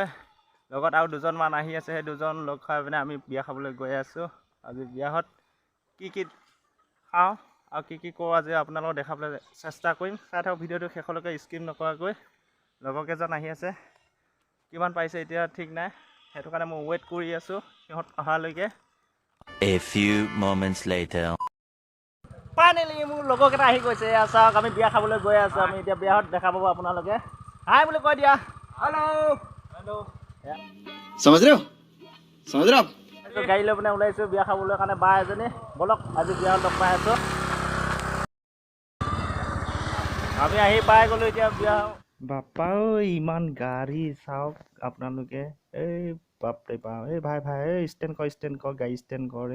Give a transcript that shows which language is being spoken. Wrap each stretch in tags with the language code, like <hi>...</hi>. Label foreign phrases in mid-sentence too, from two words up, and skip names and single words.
<as>লগত আৰু দুজনমান আহি আছে, সেই দুজন লগ খাই পিনে আমি বিয়া খাবলৈ গৈ আছোঁ। আজি বিয়াত কি খাওঁ আৰু কি কৰোঁ আজি আপোনালোকক দেখাবলৈ চেষ্টা কৰিম। চাই থাকক ভিডিঅ'টো শেষলৈকে স্কিপ নকৰাকৈ। লগৰকেইজন আহি আছে, কিমান পাৰিছে এতিয়া ঠিক নাই, সেইটো কাৰণে মই ৱেইট কৰি আছোঁ সিহঁত অহালৈকে।</as> <en>A few moments later.</en> <as>ফাইনেলি মোৰ লগৰকেইটা আহি গৈছে। চাওক, আমি বিয়া খাবলৈ গৈ আছোঁ। আমি এতিয়া বিয়াত দেখা পাব আপোনালোকে। হাই বুলি কৈ দিয়া।</as> <en>hello hello'.</en> <hi>समझ रहे हो आप?</hi> <as>গাড়ী লৈ পিনে ওলাইছোঁ বিয়া খাবলৈ কাৰণে। বা এজনী, বলক আজি বিয়াত লগ পাই আছোঁ। আমি আহি পাই গ'লোঁ এতিয়া বিয়া। বাপা ঐ, ইমান গাড়ী চাওক আপোনালোকে। এই বাপৰে বাপ, এই ভাই এই ষ্টেণ্ড কৰ গাড়ী ষ্টেণ্ড কৰ।</as>